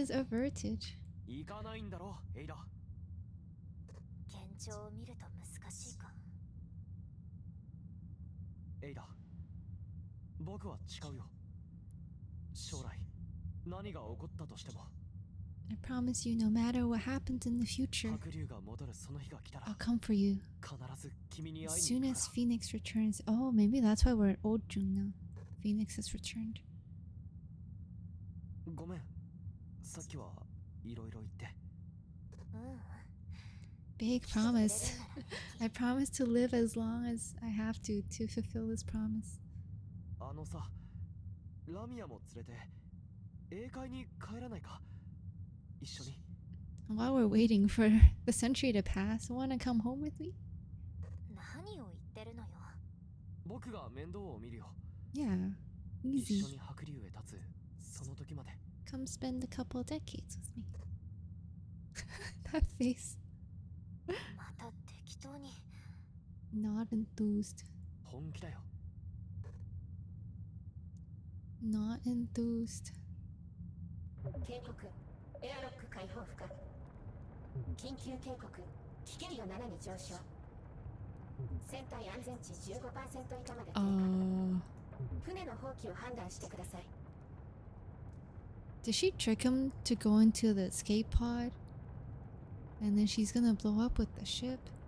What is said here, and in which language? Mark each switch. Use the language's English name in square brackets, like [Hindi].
[English] Crisis averted. [Japanese] 行かないんだろ、エイダ。現状を見ると難しいか。エイダ、僕は誓うよ。将来何が起こったとしても [English] I promise you, no matter what happens in the future, [Japanese] 白龍が戻るその日が来たら [English] I'll come for you. [Japanese] 必ず君に [English] As [Japanese] 会いに行く [English] as [Japanese] から。 [English] Phoenix returns. Oh, maybe that's why we're at Old June now. Phoenix has returned. [Japanese] ごめん、さっきはいろいろ言って。うん。 [English] Big promise. I promise to live as long as I have to fulfill this promise. [Japanese] あのさ、ラミアも連れて英会に帰らないか？一緒に。 [English] While we're waiting for the century to pass, wanna come home with me? [Japanese] 何を言ってるのよ。僕が面倒を見るよ。 [English] Yeah, [Japanese] 一 [English] easy. [Japanese] 緒に白龍へ立つその時まで。 [English] Come spend a couple of decades with me. That face. [Japanese] また適当に。 [English] Not enthused. [Japanese] 本気だよ。 [English] Not enthused. [Japanese] 警告、エアロック開放不可。緊急警告、危険度7に上昇。船体安全値15%以下まで低下。船の放棄を判断してください。 [English] Did she trick him to go into the escape pod? And then she's gonna blow up with the ship?